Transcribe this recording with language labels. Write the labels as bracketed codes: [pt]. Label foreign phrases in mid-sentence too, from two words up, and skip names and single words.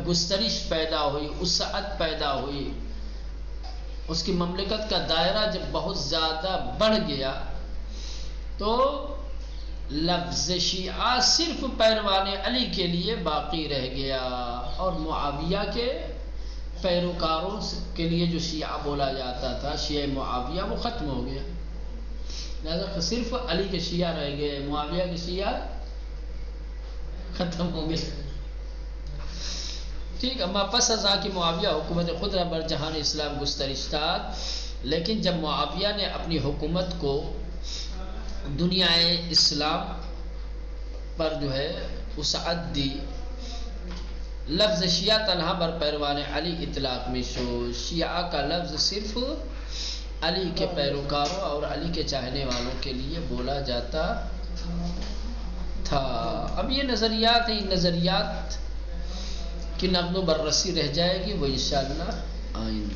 [ur] گسترش پیدا ہوئی، وسعت پیدا ہوئی، اس کی مملکت کا دائرہ جب بہت زیادہ بڑھ گیا، تو لفظ شیعہ صرف پیروان علی کے لیے باقی رہ گیا، اور معاویہ کے پیروکاروں کے لیے جو شیعہ بولا جاتا تھا، شیعہ معاویہ، وہ ختم ہو گیا. لہذا صرف علی کے شیعہ رہ گئے، معاویہ کے شیعہ ختم ہو گئے. ٹھیک. [fa] اما پس از آن کہ معاویہ حکومت خود را بر جہان اسلام گسترش داد، [ur] لیکن جب معاویہ نے اپنی حکومت کو دنیا اسلام پر جو ہے وسعت دی، [fa] لفظ شیعہ تنہا بر پیروان علی اطلاق میں شو. [ur] شیعہ کا لفظ صرف علی کے پیروکاروں اور علی کے چاہنے والوں کے لیے بولا جاتا تھا. اب یہ نظریات ہیں، ان نظریات کی نقد و بررسی رہ جائے گی، وہ انشاءاللہ آئندہ.